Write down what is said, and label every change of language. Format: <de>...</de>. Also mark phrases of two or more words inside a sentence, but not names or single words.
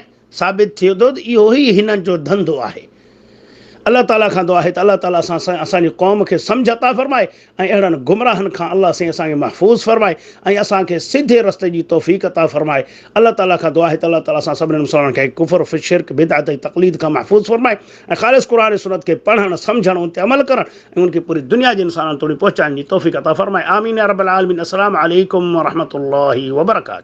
<sd>साबित थियो थो त इहो ई हिननि जो धंधो आहे। अल्लाह ताला खां दुआ आहे त अल्लाह ताला असांजी क़ौम खे सम्झ अता फ़रमाए, ऐं अहिड़नि गुमराहनि खां अल्लाह साईं असांखे महफ़ूज़ फ़रमाए, ऐं असांखे सिधे रस्ते जी तौफ़ीक़ अता फ़रमाए। अल्लाह ताला खां दुआ आहे त अल्लाह ताला असां सभिनीनि मुसलमाननि खे कुफ़र, शिरक, बिदअत ऐं तक़लीद खां महफ़ूज़ फ़रमाए, ऐं ख़ालिस क़ुरान सुन्नत खे पढ़णु, सम्झणु, उन ते अमल करणु, ऐं उनखे पूरी दुनिया जे इंसाननि ताईं पहुचाइण जी तौफ़ीक़ अता फ़रमाए।</sd> <ar>آمين يا رب العالمين. السلام عليكم ورحمة الله وبركاته.</ar>